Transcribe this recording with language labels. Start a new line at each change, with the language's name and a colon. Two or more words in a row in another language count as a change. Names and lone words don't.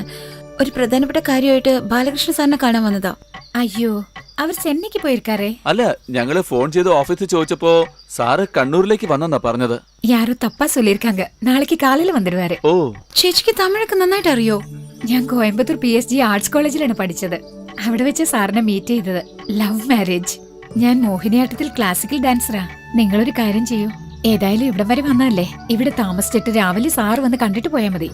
Malayalam: ഒരു പ്രധാനപ്പെട്ട കാര്യമായിട്ട് ബാലകൃഷ്ണ സാറിനെ കാണാൻ വന്നതാ. അയ്യോ, അവർ ചെന്നൈക്ക് പോയിരിക്കാറേ. അല്ല, ഞങ്ങള് ഫോൺ ചെയ്ത് ഓഫീസിൽ ചോദിച്ചപ്പോ സാറ് കണ്ണൂരിലേക്ക് വന്നെന്നാ പറഞ്ഞത്.
Tamil: யாரோ தப்பா சொல்லிருக்காங்க. நாளைக்கு காலையில வந்துடுவாரு.
Malayalam: ഓ, ചേച്ചിക്ക് തമിഴൊക്കെ നന്നായിട്ട് അറിയോ? ഞാൻ കോയമ്പത്തൂർ PSG ആർട്സ് കോളേജിലാണ് പഠിച്ചത്. അവിടെ വെച്ച് സാറിനെ മീറ്റ് ചെയ്തത്.
English: love marriage.
Malayalam: ഞാൻ മോഹിനിയാട്ടത്തിൽ
English: classical dancer.
Malayalam: നിങ്ങളൊരു കാര്യം ചെയ്യൂ, ഏതായാലും ഇവിടം വരെ വന്നതല്ലേ, ഇവിടെ താമസിച്ചിട്ട് രാവിലെ സാറ് വന്ന് കണ്ടിട്ട് പോയാൽ മതി.